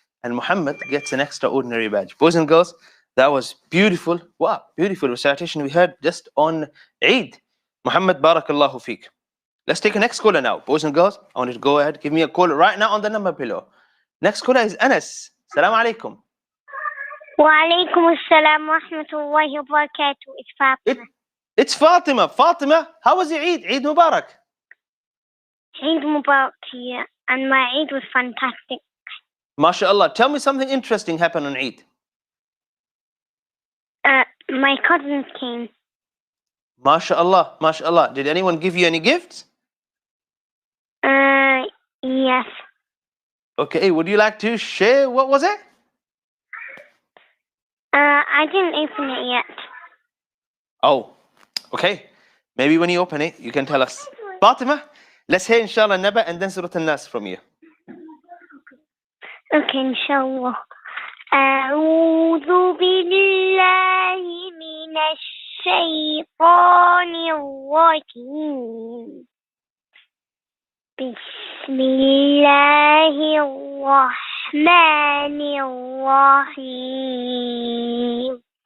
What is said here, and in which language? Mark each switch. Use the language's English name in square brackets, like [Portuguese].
[English] And Muhammad gets an extraordinary badge. Boys and girls, that was beautiful. Wow, beautiful recitation we heard just on Eid. Muhammad, barakallahu feek. Let's take a next caller now. Boys and girls, I want you to go ahead, give me a call right now on the number below. Next caller is Anas. Salam alaikum. [Arabic] وعليكم السلام ورحمة الله وبركاته. [English] It's Fatima. It's Fatima. Fatima, how was your Eid? Eid Mubarak. Eid Mubarak to you. And my Eid was fantastic. MashaAllah. Tell me something interesting happened on Eid. My cousins came. MashaAllah. MashaAllah. Did anyone give you any gifts? Yes. Okay, would you like to share? What was it? I didn't open it yet. Oh, okay. Maybe when you open it, you can tell us. Fatima, let's hear inshallah Naba and then Surah Al-Nas from you. Okay, inshallah. [Arabic] أعوذ بالله من الشيطان الرجيم. بسم الله الرحمن الرحيم.